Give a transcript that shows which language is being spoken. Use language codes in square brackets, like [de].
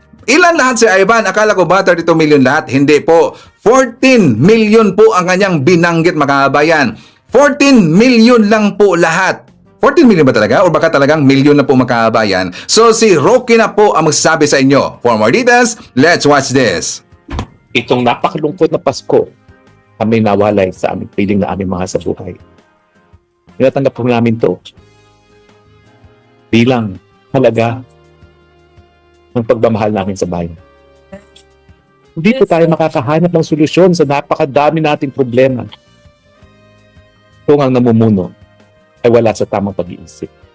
[tl] Ilan lahat si Ivan? Akala ko ba 32 million lahat? Hindi po. 14 million po ang kanyang binanggit, makabayan. 14 million lang po lahat. 14 million ba talaga? O baka talagang million na po, makabayan? So si Roque na po ang magsasabi sa inyo. [en] For more details, let's watch this. [tl] Itong napakalungkot na Pasko, kami nawalay sa aming piling na aming mga sa buhay. Tinatanggap po namin to bilang halaga ng pagmamahal namin sa bayan. Hindi po tayo makakahanap ng solusyon sa napakadami nating problema kung ang namumuno ay wala sa tamang pag-iisip.